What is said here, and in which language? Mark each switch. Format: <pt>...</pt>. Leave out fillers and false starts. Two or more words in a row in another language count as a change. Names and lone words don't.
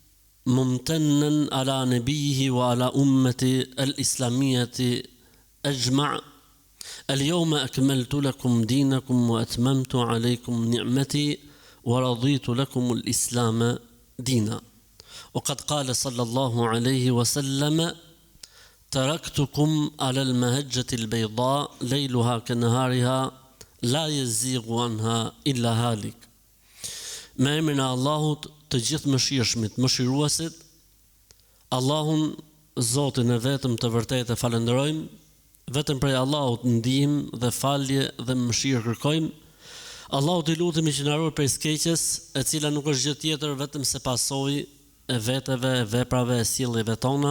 <ar>ممتنا على نبيه وعلى أمة الإسلامية أجمع اليوم أكملت لكم دينكم وأتممت عليكم نعمتي ورضيت لكم الإسلام دينا وقد قال صلى الله عليه وسلم تركتكم على المهجة البيضاء ليلها كنهارها لا يزيغ عنها إلا هالك ما</ar> <sq>emrin e Allahut të gjithë mëshirshmit, mëshiruesit, Allahun Zotin e vetëm të vërtetë falenderojmë, vetëm prej Allahut ndihmë dhe falje dhe mëshirë kërkojmë. Allahut I lutemi që na ruaj prej skeqjes, e cila nuk është gjë tjetër vetëm se pasojë e veteve, e veprave, e sjelljeve tona.</sq>